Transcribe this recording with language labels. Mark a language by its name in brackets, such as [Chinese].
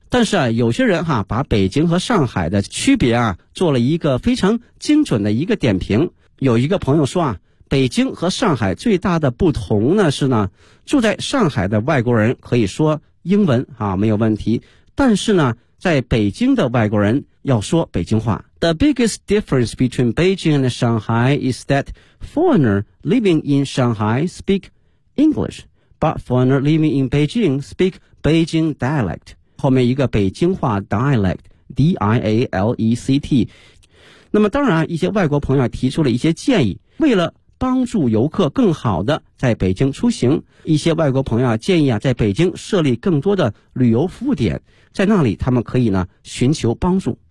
[Chinese] 但是啊有些人哈把北京和上海的区别啊做了一个非常精准的一个点评。有一个朋友说啊，北京和上海最大的不同呢是呢，住在上海的外国人可以说英文啊没有问题。但是呢在北京的外国人要说北京话。 [English] The biggest difference between Beijing and Shanghai is that foreigners living in Shanghai speak English, but foreigners living in Beijing speak Beijing dialect. [Chinese] 后面一个北京话 dialect, D-I-A-L-E-C-T。那么当然一些外国朋友提出了一些建议，为了帮助游客更好的在北京出行，一些外国朋友建议啊，在北京设立更多的旅游服务点，在那里他们可以呢寻求帮助。